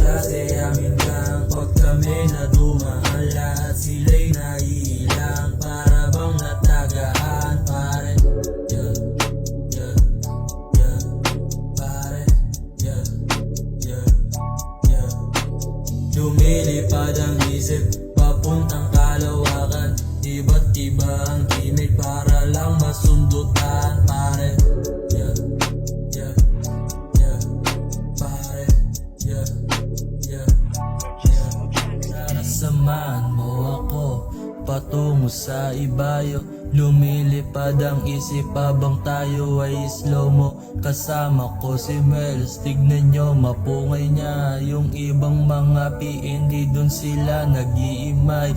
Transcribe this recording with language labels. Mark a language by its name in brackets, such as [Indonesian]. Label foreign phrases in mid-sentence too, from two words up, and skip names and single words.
[Filipino] kasi amin lang. Pag kami na dumaan, lahat sila'y naiilang. Para bang natagaan, pare. [English] Yeah, yeah, yeah, pare. Yeah, yeah, yeah. [Filipino] Lumilipad ang isip papuntang kalawakan. Iba't iba ang gimmick para lang masundutan, pare. [English] Yeah, yeah, yeah, pare. Yeah, yeah, yeah. [Filipino] Sana samahan mo ako patungo sa ibayo. Lumilipad ang isip habang tayo ay slow-mo. Kasama ko si Mels, tignan nyo mapungay niya. Yung ibang mga PND dun sila nag-iimay.